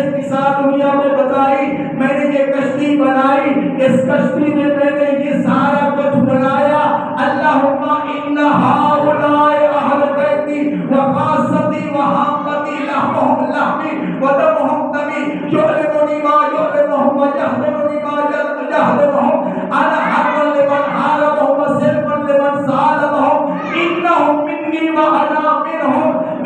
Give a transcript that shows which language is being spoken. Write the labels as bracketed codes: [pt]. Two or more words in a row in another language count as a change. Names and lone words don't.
[ur] ساتھ دنیا کو بتائی، میں نے یہ کشتی بنائی، اس کشتی میں میں نے یہ سارا کچھ بنایا۔ [ar] اللہم ان ہؤلاء اہل بیتی وخاصتی وحامتی لحمہم لحمی ودمہم دمی یعلمنی ما یعلمہم ویحزننی ما یحزنہم انا حربا لمن حاربہم وسلما لمن سالمہم انہم منی وانا منہم۔